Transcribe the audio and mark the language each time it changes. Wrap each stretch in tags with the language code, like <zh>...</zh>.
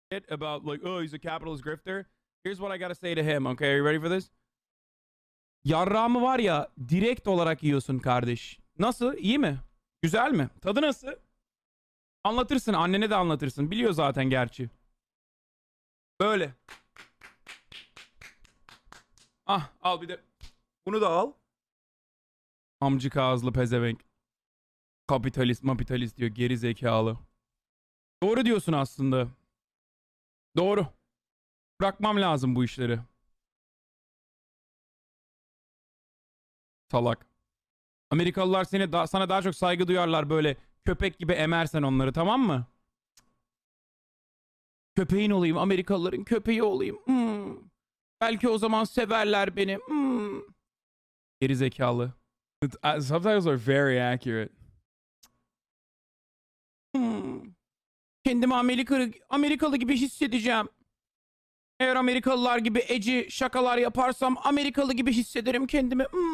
<en>About like, oh, he's a capitalist grifter. Here's what I gotta say to him. Okay, are you ready for this?</en> <tr>Yarrağımı var ya direkt olarak yiyorsun kardeş. Nasıl? İyi mi? Güzel mi? Tadı nasıl? Anlatırsın. Annene de anlatırsın. Biliyor zaten gerçi. Böyle. Ah al bir de. Bunu da al. Amcık ağızlı pezevenk. Kapitalist diyor. Geri zekalı. Doğru diyorsun aslında. Doğru. Bırakmam lazım bu işleri. Salak. Amerikalılar sana daha çok saygı duyarlar böyle köpek gibi emersen onları, tamam mı? Köpeğin olayım, Amerikalıların köpeği olayım. Belki o zaman severler beni. Geri zekalı.</tr> <en>Subtitles are very accurate.</en> <tr>Kendimi Amerikalı gibi hissedeceğim. Eğer Amerikalılar gibi eci şakalar yaparsam Amerikalı gibi hissederim kendimi.</tr>